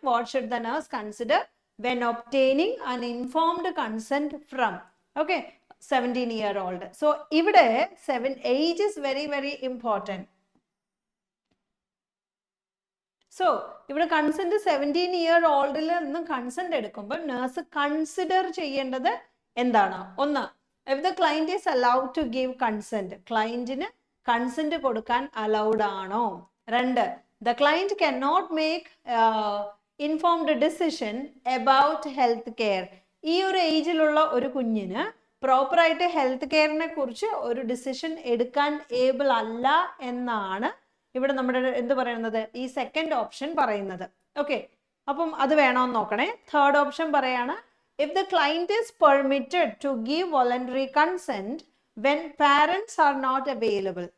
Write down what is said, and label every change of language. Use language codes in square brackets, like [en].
[en] What should the nurse consider when obtaining an informed consent from, okay, 17-year-old. So ഇവിടെ age is very very important. [ml] So ഇവിടെ consent 17-year-old നിന്നും consent എടുക്കുമ്പോൾ nurse consider ചെയ്യേണ്ടത് എന്താണ്? [en] 1, if the client is allowed to give consent. [ml] ക്ലയന്റിന് consent കൊടുക്കാൻ allowed ആണോ? [en] 2, the client cannot make informed decision about health care. [ml] ഈ ഒരു ഏജിലുള്ള ഒരു കുഞ്ഞിന് പ്രോപ്പറായിട്ട് ഹെൽത്ത് കെയറിനെ കുറിച്ച് ഒരു ഡിസിഷൻ എടുക്കാൻ ഏബിൾ അല്ല എന്നാണ് ഇവിടെ നമ്മുടെ എന്ത് പറയുന്നത്, ഈ സെക്കൻഡ് ഓപ്ഷൻ പറയുന്നത്. [en] okay, [ml] അപ്പം അത് വേണമെന്ന് നോക്കണേ. [en] third option [ml] പറയാണ്, [en] If the client is permitted to give voluntary consent when parents are not available.